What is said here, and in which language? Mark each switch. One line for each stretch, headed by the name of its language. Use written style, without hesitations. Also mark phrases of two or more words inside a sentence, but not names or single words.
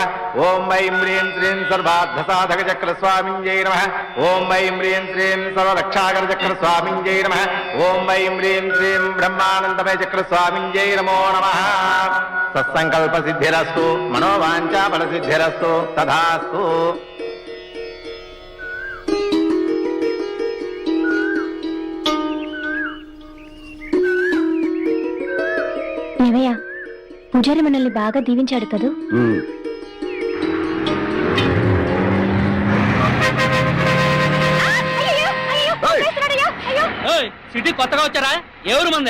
Sanskrit: ओम ऐं ह्रीं श्रीं सर्वार्थसाधक चक्र स्वामिन्यै नमः। ओम ऐं ह्रीं श्रीं सर्वरक्षाकर चक्र स्वामिन्यै नमः। ओम ऐं ह्रीं श्रीं ब्रह्मानंदमय चक्र स्वामिन्यै नमो नमः। सत्संकल्प सिद्धिरस्तु मनोवांఛा फल सिद्धिरस्तु तथास्तु।
Telugu: ఏవయ్యా, పూజారి మనల్ని బాగా దీవించాడు కదూ. సిటీ కొత్తగా వచ్చారా? ఎవరు మందే?